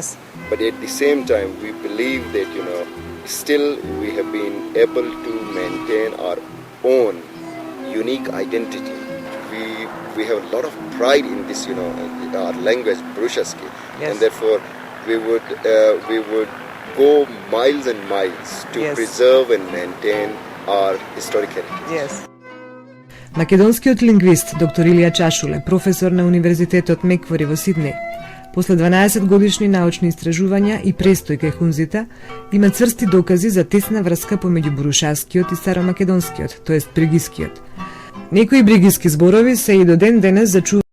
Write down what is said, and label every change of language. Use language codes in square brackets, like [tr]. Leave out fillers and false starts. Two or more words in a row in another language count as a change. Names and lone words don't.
[en] but at the same time, we believe that, still we have been able to maintain our own unique identity. We have a lot of pride in this, our language, Brushaski, Yes. and therefore we would go miles and miles to Yes. preserve and maintain our historic heritage. Yes. [mk] Македонскиот лингвист доктор Илија Чашуле, професор на Универзитетот Меквари во Сиднеј, после 12 годишни научни истражувања и престој кај хунзите, има цврсти докази за тесна врска помеѓу бурушаскиот и старомакедонскиот, тоест бригискиот. Некои бригиски зборови се и до ден денес зачуваат